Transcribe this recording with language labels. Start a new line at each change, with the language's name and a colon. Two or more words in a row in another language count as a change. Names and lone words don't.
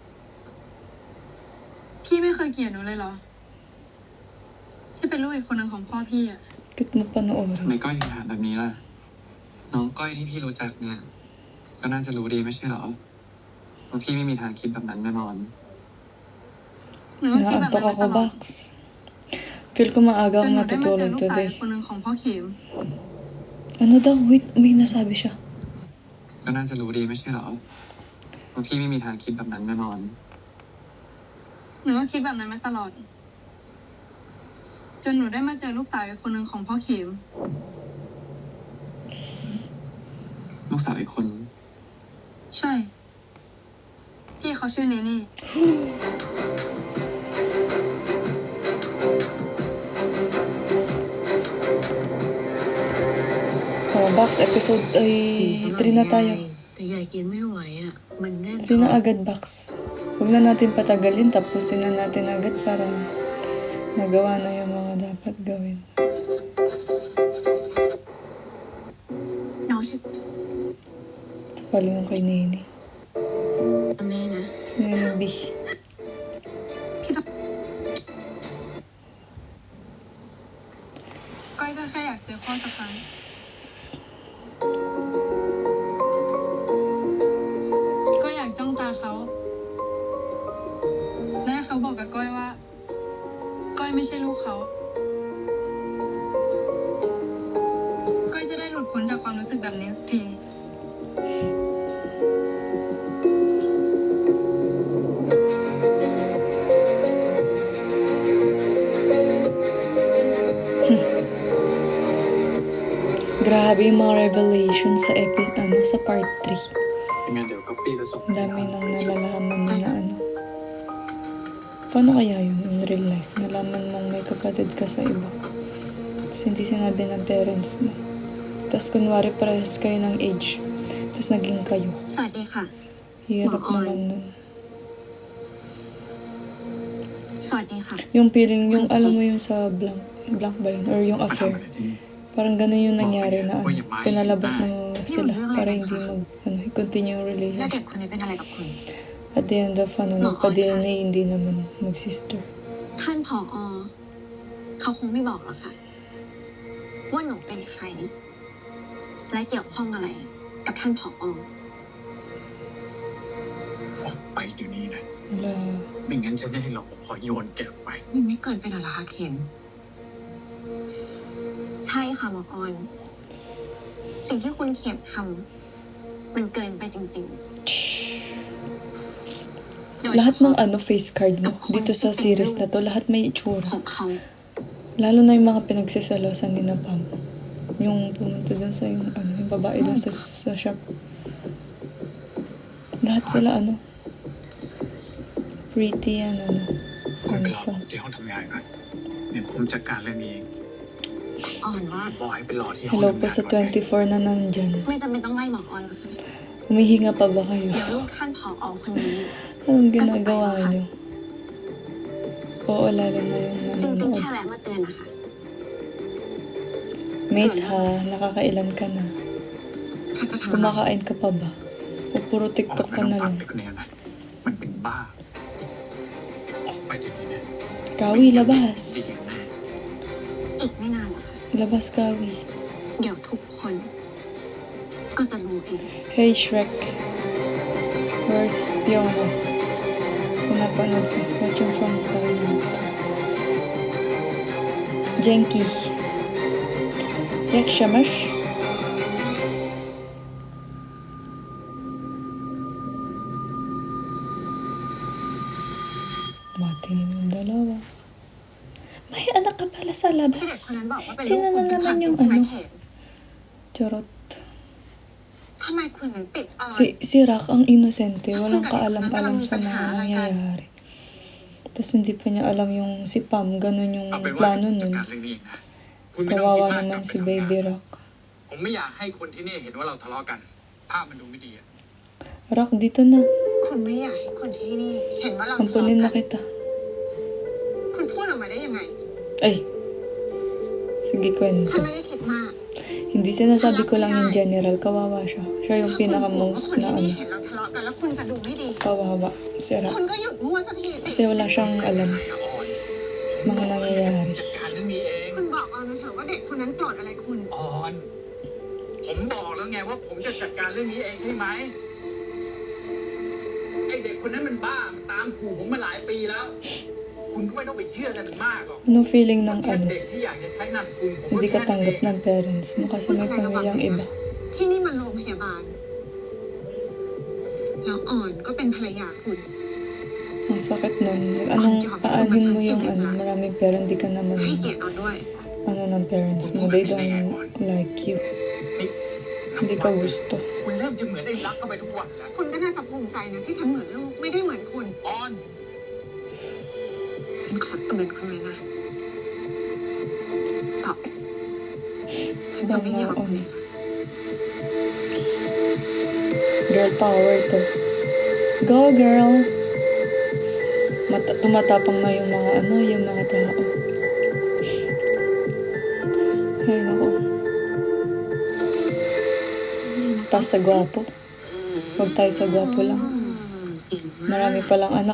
Thai: พี่ไม่เคยเกลียดหนูเลยเหรอ ที่เป็นลูกอีกคนหนึ่งของพ่อพี่อะ
Filipino: Bakit mo
Thai: ทำ
Filipino: panoorin?
Thai: ไมก้อยถึงถามแบบนี้ล่ะ น้องก้อยที่พี่รู้จักเนี่ย ก็น่าจะรู้ดีไม่ใช่เหรอว่าพี่ไม่มีทางคิดแบบนั้นแน่นอน หนูก็คิดแบบนั้น
Filipino: Naantok
Thai: มาต
Filipino: ako,
Thai: ลอด
Filipino: Bax. Feel ko maaga
Thai: จน
Filipino: akong
Thai: หนูได้มาเจอ
Filipino: natutulog
Thai: ลูกสาว
Filipino: today.
Thai: อีกคนหนึ่งของพ่อเข็ม
Filipino: Ano daw? Wait, may nasabi siya.
Thai: ก็น่าจะรู้ดีไม่ใช่เหรอว่าพี่ไม่มีทางคิดแบบนั้นแน่นอน หนูก็คิดแบบนั้นมาตลอด จนหนูได้มาเจอลูกสาวอีกคนหนึ่งของพ่อเข็ม ลูกสาวอีกคน ใช่ พี่เขาชื่อเนเน่
Filipino: Oh, Bax, episode ay 3 na tayo.
Thai: แต่ยายกินไม่ไหวอ่ะ มันแน่น
Filipino: 3 na agad, Bax. Huwag na natin patagalin. Tapusin na natin agad para magawa na yung mga dapat gawin.
Thai: น้องชื่อ
Filipino: Palo yung kay Nene.
Thai: แม่นะ
Filipino: Si Nene B.
Thai: พี่ต้องก้อยก็แค่อยากเจอพ่อสักครั้ง ก็อยากจ้องตาเขา และให้เขาบอกกับก้อยว่า ก้อยไม่ใช่ลูกเขา ก้อยจะได้หลุดพ้นจากความรู้สึกแบบนี้สักที
Filipino: Grabe yung mga revelation sa sa part 3.
Thai: ยังไงเดี๋ยวก๊อปปี้แล้วส่ง
Filipino: Ang dami nang nalalaman mo na ano. Paano kaya yun
English: in real life?
Filipino: Nalaman mong may kapatid ka sa iba. Tapos hindi sinabi ng parents mo. Tapos kunwari parehas kayo ng age. Tapos naging kayo.
Thai: สวัสดีค่ะ
Filipino: Hirap Oo. naman nun.
Thai: สวัสดีค่ะ
Filipino: Yung feeling, yung alam mo yung sa blank ba yun? Or yung
Thai: มาทำ
Filipino: affair.
Thai: อะไรที่นี่
Filipino: Parang ganun yung nangyari na ano. Uy, yung Pinalabas na sila Yung para line hindi ka. continue yung
Thai: แล้วเด็
Filipino: relationship.
Thai: กคนนี้เป็นอะไรกับคุณ
English: At the end of
Filipino: nagpa-DNA, hindi naman mag-sister.
Thai: ท่านผอเขาคงไม่บอกหรอกค่ะ ว่าหนูเป็นใคร และเกี่ยวข้องอะไร กับท่านผอ ออกไปเดี๋ยวนี้นะ
Filipino: Wala.
Thai: ไม่งั้นฉันจะให้รปภโยนแกออกไป มันไม่เกินไปหรอคะเคนใช่ค่ะหมอออน สิ่งที่คุณเข็มทำมันเกินไปจริงๆ โดยเฉ
Filipino: Lahat
Thai: พาะ
Filipino: ng
English: face card
Filipino: mo dito sa series na to, lahat may
Thai: ข
Filipino: itsura.
Thai: องเขา
Filipino: Lalo na yung mga pinagsisalosan ni na Pam. Yung pumunta dun sa yung babae dun sa shop. Lahat sila
English: pretty and
Thai: คุณไปรอผม
Filipino: handsome.
Thai: ที่ห้องทำงานก่อนเดี๋ยวผมจัดการเรื่องนี้เอง อ่อนว่า บอกให้ไปรอที่ห้อง
Filipino: Hello
Thai: ทำ
Filipino: po
Thai: งาน
Filipino: sa
Thai: ก่อนเลย
Filipino: 24 na nandyan.
Thai: ไม่จำเป็นต้องไล่หมอออนหรอกค่ะ
Filipino: Humihinga pa ba kayo?
Thai: เดี๋ยวลูกท่านผอคนนี้
Filipino: Anong ginagawa niyo? Oo, lalo na yung
Thai: จริงๆ
Filipino: nanonood.
Thai: แค่แวะมาเตือนนะคะ
Filipino: Mace ha, nakakailan ka na?
Thai: ถ้าจะทำอะไร
Filipino: Kumakain ka pa ba? O puro
Thai: ออก
Filipino: TikTok
Thai: ไป
Filipino: ka
Thai: ต้อง
Filipino: na
Thai: ฟัง
Filipino: lang?
Thai: เด็กคนนี้นะ มันเป็นบ้า ออกไปเดี๋ยวนี้นะ
Filipino: Kawi, labas.
Thai: ดีอย่างแน่ อีกไม่นานหรอกค่ะ
Filipino: Labas, Kawi.
Thai: เดี๋ยวทุกคน ก็จะรู้เอง
English: Hey, Shrek. Where's Fiona?
Filipino: Pinapanood ko.
English: Watching from Thailand.
Polish: Jenki. Jak się masz?
Filipino: Matingin yung dalawa. May anak ka pala sa
Thai: ที่เด็กคน
Filipino: labas.
Thai: นั้นบอกว่าเป็น
Filipino: Sino
Thai: ลูก
Filipino: na
Thai: คุณเป็นความ
Filipino: naman
Thai: จริง
Filipino: yung
Thai: ใช่ไหมเข็ม
Filipino: Charot.
Thai: ทำไมคุณถึงปิดออน
Filipino: Si Rak ang inosente, walang kaalam-alam sa mga nangyayari. Tapos hindi pa niya alam yung si Pam, ganun yung
Thai: เอาเป็นว่า
Filipino: plano
Thai: ผมจัด
Filipino: nun.
Thai: การเรื่องนี้เองนะ คุณไม่ต้องคิด
Filipino: Kawawa
Thai: มากกลับ
Filipino: naman
Thai: ไป
Filipino: si
Thai: ทำงาน
Filipino: Baby Rock.
Thai: ผมไม่อยากให้คนที่นี่เห็นว่าเราทะเลาะกันภาพมันดูไม่ดีอะ
Filipino: Rock, dito na.
Thai: คุณไม่อยากให้คนที่นี่เห็นว่าเราทะเลาะ
Filipino: Ampunin na
Thai: กัน
Filipino: kita.
Thai: คุณพูดออกมาได้ยังไง
Filipino: Ay. Sige,
Thai: ฉัน
Filipino: kwento.
Thai: ไม่ได้คิดมาก
Filipino: Hindi sinasabi ko lang
English: in general.
Filipino: Kawawa siya. Siya yung
Thai: ถ้าคุณห่วงว่า
Filipino: pinaka-most
Thai: คน
Filipino: na
Thai: ที่นี่
Filipino: ano.
Thai: เห็นเราทะเลาะกันแล้วคุณจะดูไม่ดี
Filipino: Kawawa. Sira.
Thai: คุณก็หยุดมั่วสักทีสิ
Filipino: Kasi wala siyang alam.
Thai: ออน
Filipino: Mga nangyayari.
Thai: จัดการเรื่องนี้เอง คุณบอกเอานะเถอะว่าเด็กคนนั้นโกรธอะไรคุณ ออน ผมบอกแล้วไงว่าผมจะจัดการเรื่องนี้เองใช่ไหมไอเด็กคนนั้นมันบ้ามันตามขู่ผมมาหลายปีแล้ว คุณก็ไม่ต้องไปเชื่ออะไรมันมากหรอก
Filipino: Anong feeling ng
Thai: แค่
Filipino: ano?
Thai: เด็กที่อยากจะใช้นามสกุลผม
Filipino: Hindi
Thai: ก็
Filipino: ka
Thai: แค่นั้นเอ
Filipino: tanggap
Thai: ง
Filipino: ng parents mo kasi
Thai: พูด
Filipino: may
Thai: อะไรระวัง
Filipino: pamilyang
Thai: ด้วย
Filipino: iba.
Thai: นะที่นี่มันโรงพยาบาล แล้วอ่อนก็เป็นภรรยาคุณ
Filipino: Ang sakit nun. Anong aanhin mo yung ano, maraming pero hindi ka naman
Thai: ให้เกียรติอ่อนด้วย
Filipino: ano ng parents mo.
English: They don't like you.
Thai: นี่
Filipino: Hindi ka gusto.
Thai: คุณเริ่มจะเหมือนไอ้รักเข้าไปทุกวันแล้ว คุณก็น่าจะภูมิใจนะที่ฉันเหมือนลูกไม่ได้เหมือนคุณ ออน ฉันขอเตือนคุณเลยนะต่อฉันจะไม่ยอมคุณเลยนะ
English: Girl power to. Go girl!
Filipino: Tumatapang na yung mga ano, yung mga tao. Ay, nako. Pas sa gwapo. Huwag tayo sa gwapo lang. Marami palang anak.